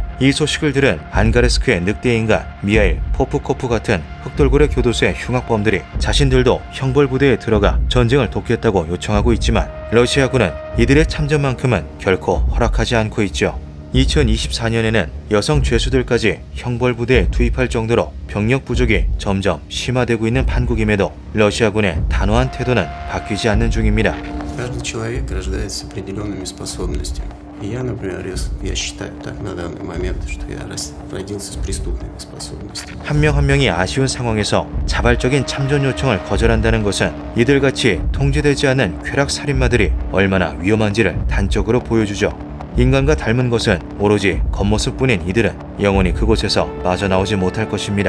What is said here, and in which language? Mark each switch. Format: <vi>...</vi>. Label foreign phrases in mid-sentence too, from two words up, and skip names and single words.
<ko>이 소식을 들은 안가레스크의 늑대인간 미하일 포프코프 같은 흑돌고래 교도소의 흉악범들이 자신들도 형벌 부대에 들어가 전쟁을 돕겠다고 요청하고 있지만 러시아군은 이들의 참전만큼은 결코 허락하지 않고 있죠. 2024년에는 여성 죄수들까지 형벌 부대에 투입할 정도로 병력 부족이 점점 심화되고 있는 판국임에도 러시아군의 단호한 태도는 바뀌지 않는 중입니다.</ko> <ru>Каждый человек рождается с определенными способностями. И я, например, я считаю так на данный момент, что я родился с преступными способностями.</ru> <ko>한 명 한 명이 아쉬운 상황에서 자발적인 참전 요청을 거절한다는 것은 이들같이 통제되지 않는 쾌락 살인마들이 얼마나 위험한지를 단적으로 보여주죠. 인간과 닮은 것은 오로지 겉모습뿐인 이들은 영원히 그곳에서 빠져나오지 못할 것입니다.</ko>